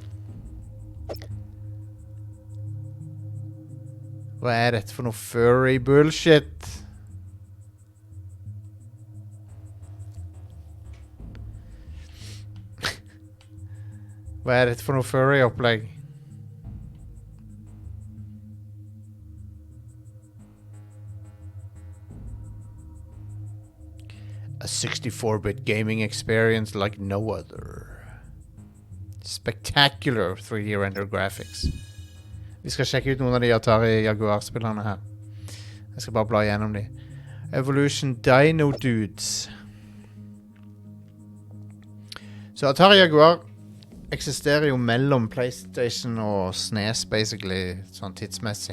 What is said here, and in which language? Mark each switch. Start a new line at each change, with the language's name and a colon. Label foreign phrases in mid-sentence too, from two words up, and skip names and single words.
Norwegian: Hva er dette for noe
English: furry bullshit?
Norwegian: Hva er dette for noe furry-opplegg?
English: A 64-bit gaming experience like no other. Spectacular 3D render graphics.
Norwegian: Vi skal sjekke ut noen av de Atari Jaguar-spillerne her. Jeg skal bare bla gjennom de. Evolution Dino Dudes. Så Atari Jaguar eksisterer jo mellom PlayStation og SNES, basically, sånn tidsmessig.